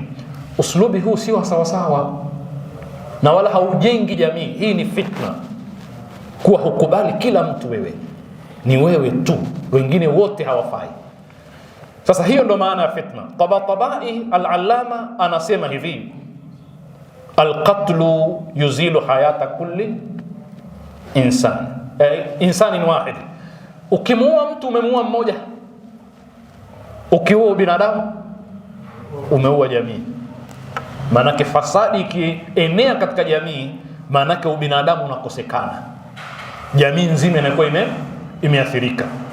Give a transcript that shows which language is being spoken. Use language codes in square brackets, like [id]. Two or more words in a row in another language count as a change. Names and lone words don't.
[sw] Uslubi huu si sawa sawa na wala haujengi jamii. Hii ni fitna, kuwa hukubali kila mtu wewe ni wewe tu, wengine wote hawafai. Sasa hiyo ndo maana ya fitna. Tabatabai al-Allama anasema hivi: [ar] القتل يزيل حياة كل إنسان، إنسان واحد. [sw] Ukimuua mtu umemuua mmoja. Ukiua binadamu umeua jamii. Maanake fasadi ikienea katika jamii, maanake ubinadamu unakosekana, jamii nzima inakuwa imeathirika.